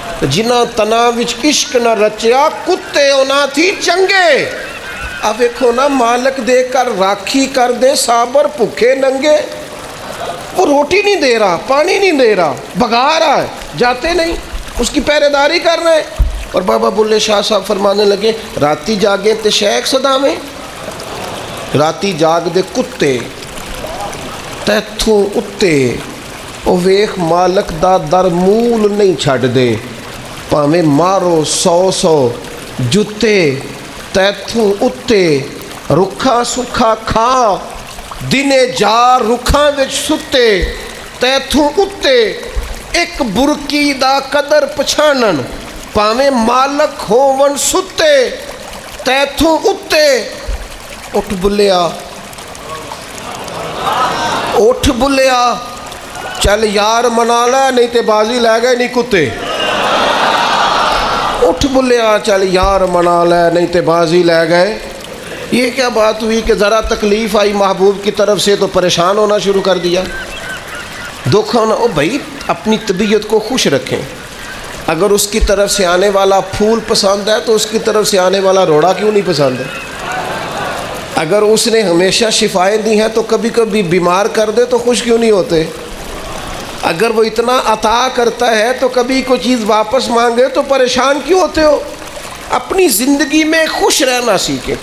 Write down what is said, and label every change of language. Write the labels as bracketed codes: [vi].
[pa] جنہ تنا وچ عشق نہ رچیا کتے اونا تھی چنگے. [ur] اب دیکھو نا، [pa] مالک دے کر راکھی کر دے صابر بھوکے ننگے. [ur] وہ روٹی نہیں دے رہا، پانی نہیں دے رہا، بھگا رہا ہے، جاتے نہیں، اس کی پہرے داری کر رہے ہیں. اور بابا بلے شاہ صاحب فرمانے لگے [pa] راتی جاگیں تے شیخ صداویں، راتی جاگ دے کتے تیتھوں اتے، او ویخ مالک دا در مول نہیں چھڑ دے، پاویں مارو 100 جتے تیتھوں اتے، رکھا سکھا کھا دنے جار رکھاں وچ ستے، تیتھوں اتے ایک برکی دا قدر پچھانن، پاویں مالک ہون ستے تیتھوں اتے. اٹھ بلیا اٹھ بلیا چل یار منا لے نہیں تے بازی لے گئے نہیں کتے. اٹھ بلیا چل یار منا لے نہیں تے بازی لے گئے. [ur] یہ کیا بات ہوئی کہ ذرا تکلیف آئی محبوب کی طرف سے تو پریشان ہونا شروع کر دیا، دکھ ہونا. او بھائی اپنی طبیعت کو خوش رکھیں. اگر اس کی طرف سے آنے والا پھول پسند ہے تو اس کی طرف سے آنے والا روڑا کیوں نہیں پسند ہے؟ اگر اس نے ہمیشہ شفائیں دی ہیں تو کبھی کبھی بیمار کر دے تو خوش کیوں نہیں ہوتے؟ اگر وہ اتنا عطا کرتا ہے تو کبھی کوئی چیز واپس مانگے تو پریشان کیوں ہوتے ہو؟ اپنی زندگی میں خوش رہنا سیکھیں.